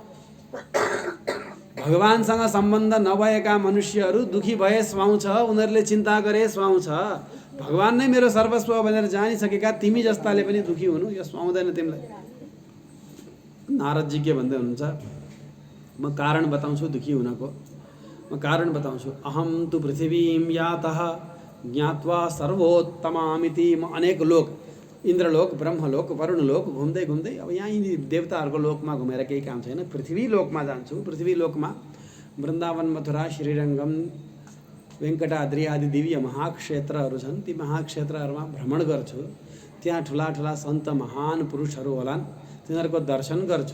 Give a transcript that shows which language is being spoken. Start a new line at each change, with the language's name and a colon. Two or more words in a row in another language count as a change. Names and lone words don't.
Nepali: भगवानसँग सम्बन्ध नभएका मनुष्यहरू दुखी भए सुहाउँछ, उनीहरूले चिन्ता गरे सुहाउँछ। भगवान नै मेरो सर्वस्व भनेर जानिसकेका तिमी जस्ताले पनि दुखी हुनु यो सुहाउँदैन तिमीलाई। नारदजी के भन्दै हुनुहुन्छ, म कारण बताउँछु दुखी हुनको। म कारण बताउँछु।
Sanskrit: अहम तु पृथिवीं यातः ज्ञात्वा सर्वोत्तमामिति।
Nepali: म अनेक लोक, इन्द्रलोक, ब्रह्मलोक, वरुणलोक घुम्दै घुम्दै अब यहाँ देवताहरूको लोकमा घुमेर केही काम छैन, पृथ्वी लोकमा जान्छु। पृथ्वी लोकमा वृन्दावन, मथुरा, श्रीरङ्गम, वेङ्कटाद्री आदि दिव्य महाक्षेत्रहरू छन्। ती महाक्षेत्रहरूमा भ्रमण गर्छु। त्यहाँ ठुला ठुला सन्त महान पुरुषहरू होलान्, तिनीहरूको दर्शन गर्छु।